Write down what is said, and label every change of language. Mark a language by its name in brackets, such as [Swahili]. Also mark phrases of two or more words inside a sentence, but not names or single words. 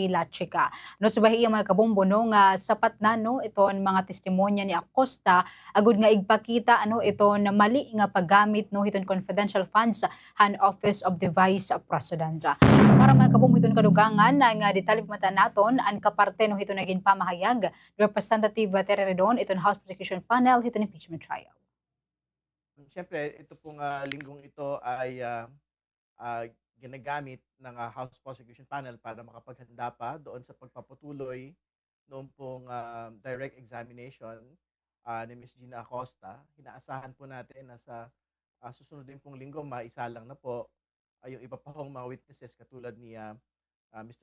[Waray] Lachica. No subahiya mga kabombo no nga sapat na no ito ang mga testimonya ni Acosta agud nga igpakita ano ito na mali nga paggamit no iton [English] confidential funds [Waray] han Office of the Vice President. Para mga kabombo iton kadugangan nga detalye mata naton ang kaparte no ito naging pamahayag Representative Terry Redon iton House Prosecution Panel iton [English] impeachment trial. [Filipino] Siyempre ito pong linggong ito ay ginagamit ng House Prosecution Panel para makapaghanda pa doon sa pagpaputuloy noong pong [English] direct examination [Filipino] ni Ms. Gina Acosta. Inaasahan po natin na sa susunod din pong linggo, maisalang na po yung iba pa hong mga witnesses katulad ni Mr.